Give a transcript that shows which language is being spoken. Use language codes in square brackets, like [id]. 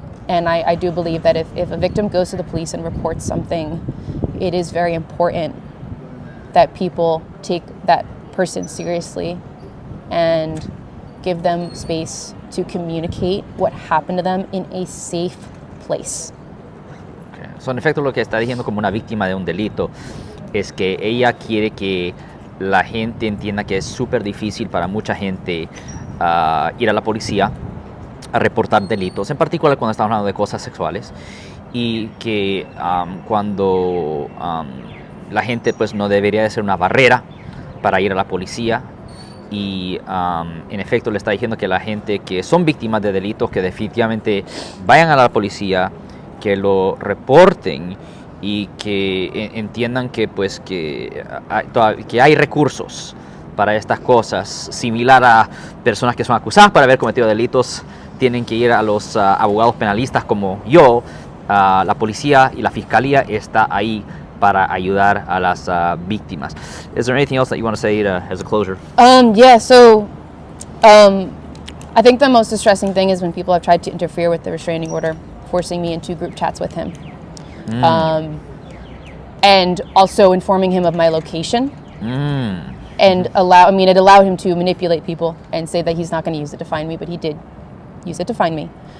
[en] And I do believe that if a victim goes to the police and reports something, it is very important that people take that person seriously and give them space to communicate what happened to them in a safe place. Okay. [es] So, en efecto, lo que está diciendo como una víctima de un delito es que ella quiere que la gente entienda que es súper difícil para mucha gente ir a la policía a reportar delitos, en particular cuando estamos hablando de cosas sexuales, y que cuando la gente pues no debería de ser una barrera para ir a la policía. Y en efecto le está diciendo que la gente que son víctimas de delitos, que definitivamente vayan a la policía, que lo reporten y que entiendan que pues que hay recursos para estas cosas, similar a personas que son acusadas por haber cometido delitos, tienen que ir a los abogados penalistas como yo. La policía y la fiscalía está ahí para ayudar a las víctimas. [en] Is there anything else that you want to say as a closure? Yeah, so I think the most distressing thing is when people have tried to interfere with the restraining order, forcing me into group chats with him. And also informing him of my location. And it allowed him to manipulate people and say that he's not going to use it to find me, but he did use it to find me.